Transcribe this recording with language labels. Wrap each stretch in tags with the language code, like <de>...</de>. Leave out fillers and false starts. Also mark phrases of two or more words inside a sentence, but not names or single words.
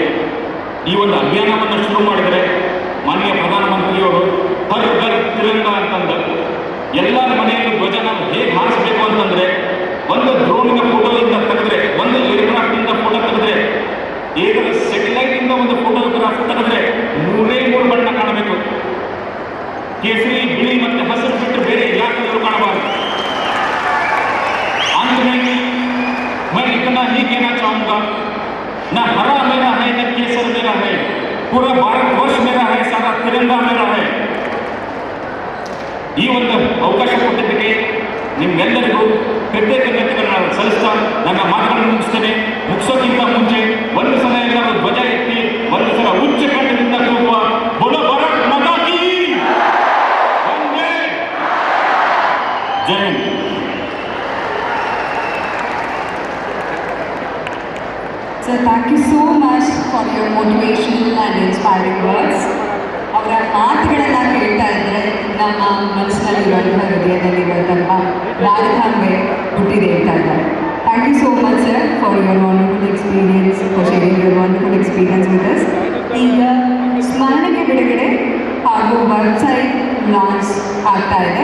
<kn>ಈ ಒಂದು ಅಭಿಯಾನವನ್ನು ಶುರು ಮಾಡಿದರೆ ಮಾನ್ಯ ಪ್ರಧಾನಮಂತ್ರಿಯವರು ಹರ್ ಘರ್ ತಿರಂಗ ಅಂತಂದ ಎಲ್ಲರ ಮನೆಯಲ್ಲೂ ಧ್ವಜ ನಾವು ಹೇಗೆ ಹಾರಿಸಬೇಕು ಅಂತಂದರೆ, ಒಂದು ಡ್ರೋನಿನ ಫೋಟೋದಿಂದ ತೆಗೆದ್ರೆ, ಒಂದು ಏರ್ಕ್ರಾಫ್ಟಿಂದ ಫೋಟೋ ತೆಗೆದ್ರೆ, ಸ್ಯಾಟಲೈಟಿಂದ ಒಂದು ಫೋಟೋಗ್ರಾಫ್ ತೆಗೆದ್ರೆ 3 ಬಣ್ಣ ಕಾಣಬೇಕು. ಕೇಸರಿ, ಬಿಳಿ ಮತ್ತು ಹಸಿರು ಬಿಟ್ಟು ಬೇರೆ ಯಾವ ಕಲರು ಕಾಣಬಾರದು.</kn> <hi>अंत में मैं इतना ही कहना चाहूँगा, न हरा मेरा है न केसर मेरा है, पूरा भारतवर्ष मेरा है, सारा तिरंगा मेरा है.</hi> <kn>ಈ ಒಂದು ಅವಕಾಶ ಕೊಟ್ಟಿದ್ದಕ್ಕೆ ನಿಮ್ಮೆಲ್ಲರಿಗೂ ಕೃತಜ್ಞತೆಗಳನ್ನು ಸಲ್ಲಿಸ್ತಾ ನನ್ನ ಮಾತುಗಳನ್ನು ಮುಗಿಸ್ತೇನೆ. ಮುಗಿಸೋಕ್ಕಿಂತ ಮುಂಚೆ ಒಂದು ಸಲ ಎಲ್ಲರೂ ಧ್ವಜ ಎತ್ತಿ ಒಂದು ಸಲ ಉಚ್ಚ ಕಂಠದಿಂದ ಕೂಗುವ</kn> <hi>बोलो भारत माता की वंदे.</hi> <kn>ಜೈ ಹಿಂದ್.</kn> <en>So thank you so much for your motivational and inspiring words.</en> <kn>ಅವರ ಮಾತುಗಳನ್ನು ಕೇಳ್ತಾ ಇದ್ದರೆ ನಮ್ಮ ಮನಸ್ಸಿನಲ್ಲಿರುವಂತಹ ಹೃದಯದಲ್ಲಿರುವಂತಹ ಭಾರತಾಂಬೆ ಹುಟ್ಟಿದೆ ಅಂತ ಇದ್ದಾರೆ.</kn> <en>Thank you so much sir for your wonderful experience, for sharing your wonderful experience with us.</en> <kn>ಈಗ ಸ್ಮರಣೆಗೆ ಬಿಡುಗಡೆ ಹಾಗೂ</kn> <en>website launch</en> <kn>ಆಗ್ತಾ ಇದೆ.</kn>